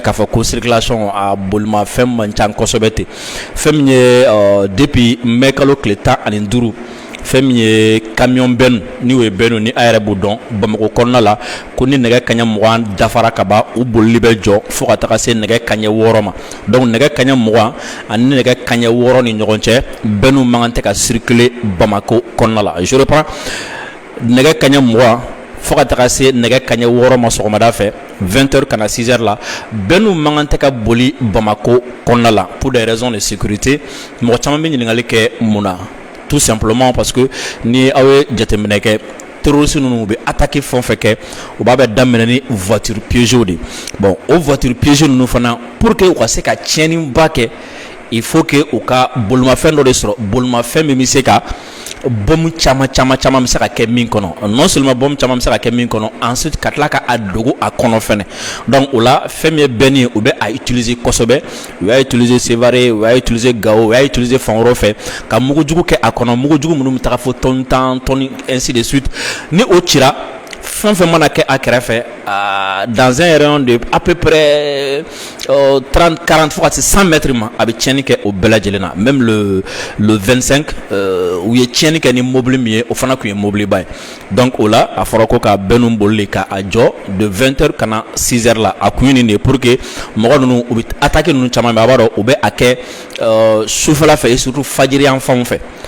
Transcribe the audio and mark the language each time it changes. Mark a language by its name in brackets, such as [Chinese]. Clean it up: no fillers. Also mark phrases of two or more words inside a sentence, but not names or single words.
[Bambara] k'a fɔ ko circulation a bolimafɛn man ca kosɛbɛ ten fɛn min ye [French] depuis mai [Bambara] kalo tile 15 fɛn min ye camion bɛnu ni o ye bɛnu ni a yɛrɛ b'o dɔn Bamako kɔnɔna la ko ni nɛgɛ kaɲɛ 20 dafara ka ban u bolili bɛ jɔ fo ka taga se nɛgɛ kaɲɛ 6 ma donc nɛgɛ kaɲɛ 20 ani nɛgɛ kaɲɛ 6 ni ɲɔgɔn cɛ bɛnu man kan tɛ ka circuler Bamako kɔnɔna la [French] je reprends [Bambara] nɛgɛ kaɲɛ 20 fo ka taga se nɛgɛ kaɲɛ 6 ma sɔgɔmada fɛ 20h kana 6h la bɛnu man kan tɛ ka boli Bamako kɔnɔna la [French] pour des raisons de sécurité [Bambara] mɔgɔ caman bɛ ɲininkali kɛ mun na [French] tout simplement parce que [Bambara] ni aw ye jateminɛ kɛ terroristes ninnu bɛ attaquer fɛn o fɛn kɛ u b'a bɛ daminɛ ni [French] voiture piégée [Bambara] de bon o [French] voiture piégée [Bambara] ninnu fana [French] pour que [Bambara] u ka se ka tiɲɛniba kɛ [French] il faut que [Bambara] u ka bolimafɛn dɔ de sɔrɔ bolimafɛn min bɛ se ka bombe chama bɛ se ka kɛ min kɔnɔ, [French] non seulement [Bambara] bombe chama bɛ se ka kɛ min kɔnɔ, ensuite ka tila ka a dogo a kɔnɔ fɛnɛ. Donc o la fɛn min ye bɛnni ye u bɛ a utiliser kosɛbɛ, u y'a utiliser Sévaré, u y'a utiliser Gao, u y'a utiliser fan wɛrɛw fɛ ka mugujugu kɛ a kɔnɔ, mugujugu minnu bɛ taga fo tonne 10 [French] tonnes ainsi de suite. [Bambara] Ni o cira fɛn fɛn mana kɛ a kɛrɛfɛ [French] dans un rayon de à peu près [Bambara] 30 40 fo ka se 100 mètres ma, a bɛ tiɲɛni kɛ o bɛɛ lajɛlen na. [French] Même le [Bambara] 25 u ye tiɲɛni kɛ ni mobile min ye o fana tun ye mobile ba ye. Donc o la a fɔra ko ka bɛn boli ka a jɔ de 20h ka na 6h la, a kun ye nin de ye [French] pour que [Bambara] mɔgɔ ninnu u bɛ attaque ninnu caman bɛ a b'a dɔn u bɛ a kɛ sufɛla fɛ [French] et surtout [Bambara] fajiri yan fanw fɛ.